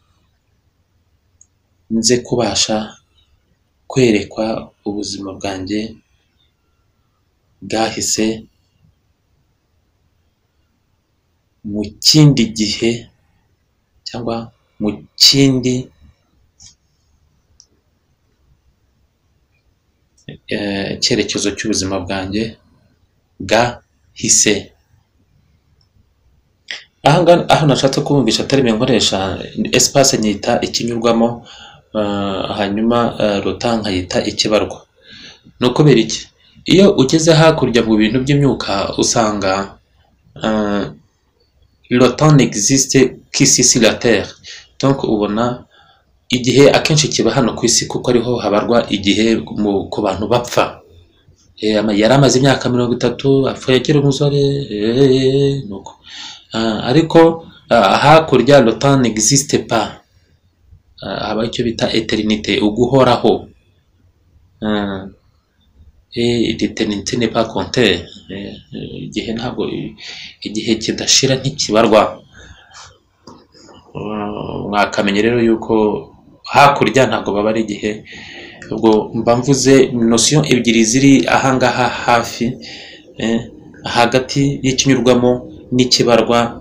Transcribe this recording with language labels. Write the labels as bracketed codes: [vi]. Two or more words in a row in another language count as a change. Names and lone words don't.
[rw] nze kubasha kwerekwa ubuzima bwanjye bwahise mu kindi gihe cyangwa mu kindi cyerekezo cy'ubuzima bwanjye bwahise. Aho nashatse kubumvisha atari nkoresha espace nyita ikinyurwamo, hanyuma rota nkayita ikibarwa. No kubera iki? Iyo ugeze hakurya mu bintu by'imyuka usanga [fr] le temps n'existe qu'ici sur la terre. [rw] Donc ubona igihe akenshi kiba hano ku isi, kuko ariho habarwa igihe ku bantu bapfa. Yari amaze imyaka 30 apfuye akiri umusore, nuko ariko hakurya [fr] le temps n'existe pas. [rw] Haba icyo bita eternité, uguhoraho. [fr] L'éternité n'est pas comptée. [rw] Igihe ntabwo, igihe kidashira ntikibarwa. Mwakamenya rero yuko hakurya ntabwo baba ari igihe. Ubwo mba mvuze notion ebyiri ziri ahangaha hafi, hagati y'ikinyurwamo n'ikibarwa.